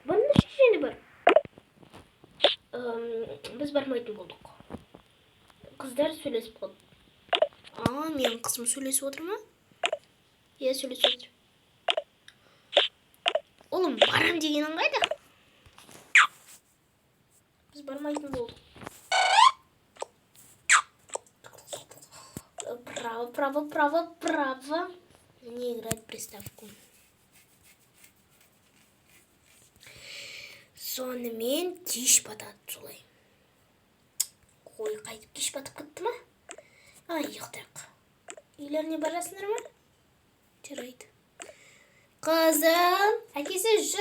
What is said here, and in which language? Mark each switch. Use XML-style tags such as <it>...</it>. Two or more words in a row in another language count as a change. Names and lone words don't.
<kk>Бұның шешені бар. Біз бармайтын болдық. Қыздар сөйлесіп қалды. Менің қызым сөйлесіп отыр ма? Иә, сөйлесіп отыр. Ұлым, барам дегенің қайда? Біз бармайтын болдық.</kk> <ru>Право. Не играть приставку.</ru> <kk>Сонымен кеш батады солай. Қой, қайтып кеш батып кетті ма? Ұйықтайық. Үйлеріне барасыңдар ма? Жарайды. Қызым, әкесі жүр.</kk>